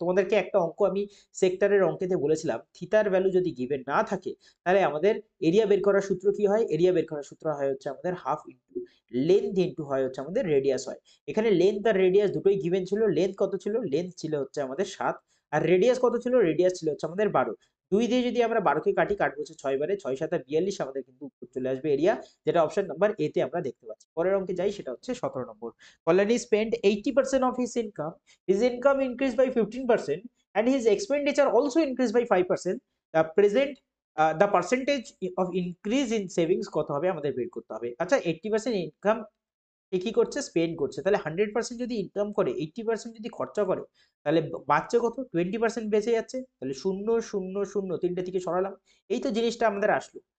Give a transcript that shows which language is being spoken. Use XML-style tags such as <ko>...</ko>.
<bn>তোমাদেরকে একটা অঙ্ক আমি সেক্টরের অঙ্কেতে বলেছিলাম, থিতার ভ্যালু যদি গিভেন না থাকে, তাহলে আমাদের এরিয়া বের করার সূত্র কি হয়, এরিয়া বের করার সূত্র হয় হচ্ছে আমাদের হাফ ইন্টু লেন্থ ইন্টু হয় হচ্ছে আমাদের রেডিয়াস হয়। এখানে লেন্থ আর রেডিয়াস দুটোই গিভেন ছিল। লেন্থ কত ছিল, লেন্থ ছিল হচ্ছে আমাদের 7, আর রেডিয়াস কত ছিল, রেডিয়াস ছিল হচ্ছে আমাদের 12। 2 দিয়ে যদি আমরা 12কে কাটি, কাটবো হচ্ছে 6 বারে, 6 7 42, আমাদের কিন্তু উত্তর চলে আসবে এরিয়া, যেটা অপশন নাম্বার এ তে আমরা দেখতে পাচ্ছি। পরের অঙ্কে যাই, সেটা হচ্ছে 17 নম্বর।</bn> <en>Colony spent 80% of his income. His income increased by 15%, and his expenditure also increased by 5%. The percentage of increase in savings</en> <bn>কত হবে আমাদের বের করতে হবে। আচ্ছা, 80% ইনকাম এ কি করছে, স্পেন্ড করছে, তাহলে 100% যদি ইনকাম করে, 80% যদি খরচা করে, তাহলে বাচ্চা কত, 20% বেঁচে যাচ্ছে। তাহলে 0 0 0 তিনটে থেকে সরালাম, এই তো জিনিসটা আমাদের আসলো।</bn>